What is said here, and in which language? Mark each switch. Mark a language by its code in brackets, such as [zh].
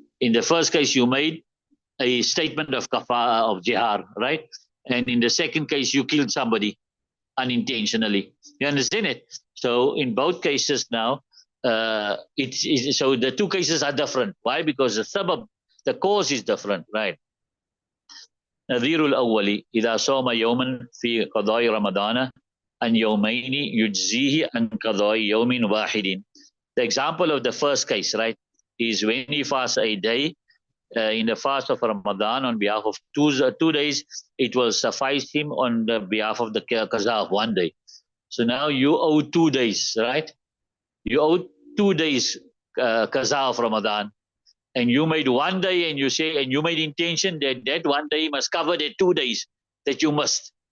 [en] In the first case, you made a statement of kafara of jihar, right? And in the second case, you killed somebody unintentionally. You understand it? So in both cases now, so the two cases are different. Why? Because the sabab, the cause is different, right? [ar] نظير الأول إذا صام يوما في قضاء رمضان عن يومين يجزيه عن قضاء يوم واحد. [en] The example of the first case, right, is when he fasts a day in the fast of Ramadan on behalf of 2 days, it will suffice him on the behalf of the qaza of 1 day. So now you owe 2 days, right? You owe 2 days qaza of Ramadan, and you made 1 day, and you made intention that 1 day must cover the 2 days that you must.